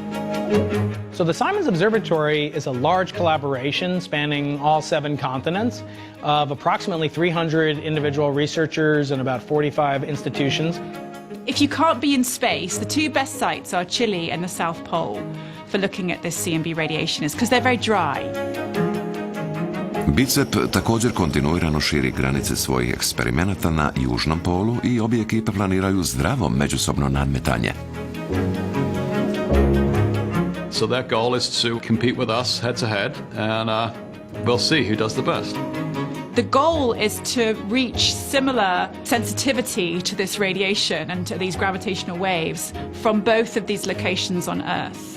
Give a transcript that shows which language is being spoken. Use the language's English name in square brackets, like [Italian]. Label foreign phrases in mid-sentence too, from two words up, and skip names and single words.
[English] So the Simons Observatory is a large collaboration spanning all 7 continents of approximately 300 individual researchers and about 45 institutions. If you can't be in space, the 2 best sites are Chile and the South Pole for looking at this CMB radiation, is because they're very dry. [Croatian] BICEP također kontinuirano širi granice svojih eksperimenata na južnom polu i obje ekipe planiraju zdravo međusobno nadmetanje. [English] So their goal is to compete with us head to head, and we'll see who does the best. The goal is to reach similar sensitivity to this radiation and to these gravitational waves from both of these locations on Earth.